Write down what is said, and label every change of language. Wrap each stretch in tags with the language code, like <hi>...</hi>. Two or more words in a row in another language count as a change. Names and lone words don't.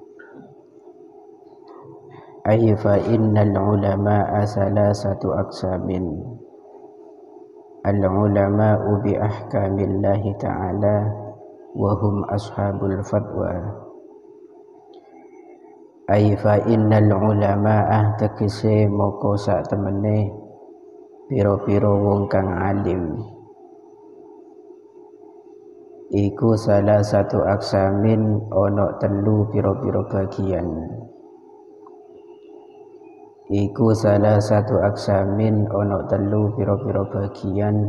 <ar>أي فإن العلماء ثلاثة أقسام. العلماء بأحكام الله تعالى وهم أصحاب الفتوى. أي فإن العلماء</ar> <jv>tekese moko sak temene piro-piro wong kang alim iku salah satu aksamin ono telu piro-piro bagian. Iku salah satu aksamin ono telu piro-piro bagian.</jv>